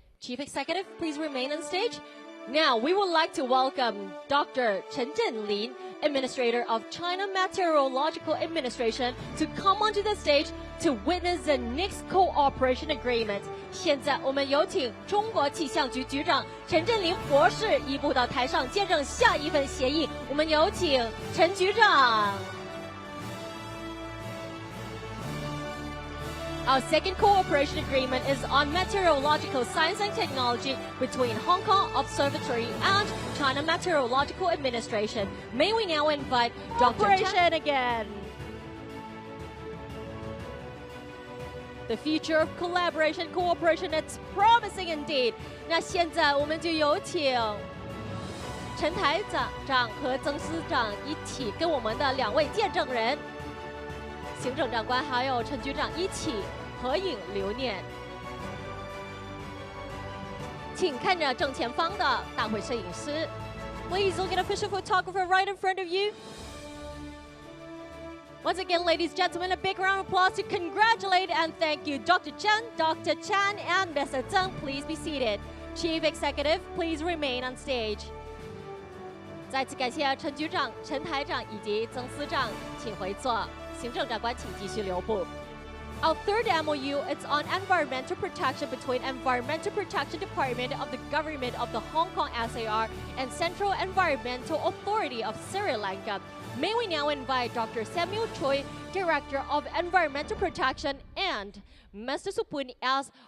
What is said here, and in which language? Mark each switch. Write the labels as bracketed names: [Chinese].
[English] Chief Executive, please remain on stage. Now, we would like to welcome Dr. Chen Zhenlin, Administrator of China Meteorological Administration, to come onto the stage to witness the next cooperation agreement. [Chinese] 现在我们有请中国气象局局长陈振林博士移步到台上见证下一份协议。我们有请陈局长。 [English] Our second cooperation agreement is on meteorological science and technology between Hong Kong Observatory and China Meteorological Administration. May we now invite Dr. Cooperation again. The future of collaboration, cooperation, it's promising indeed. [Chinese] 那现在我们就有请陈台长和曾司长一起跟我们的2位见证人，行政长官还有陈局长一起合影留念。请看着正前方的大会摄影师。 [English] Please look at official photographer right in front of you. Once again, ladies and gentlemen, a big round of applause to congratulate and thank you, Dr. Chen, Dr. Chan, and Mr. Zheng. Please be seated. Chief Executive, please remain on stage. [Chinese] 再次感谢陈局长、陈台长以及曾司长，请回座。行政长官，请继续留步。 [English] Our third MOU is on environmental protection between Environmental Protection Department of the Government of the Hong Kong SAR and Central Environmental Authority of Sri Lanka. May we now invite Dr. Samuel Choi, Director of Environmental Protection, and Mr. Supun S.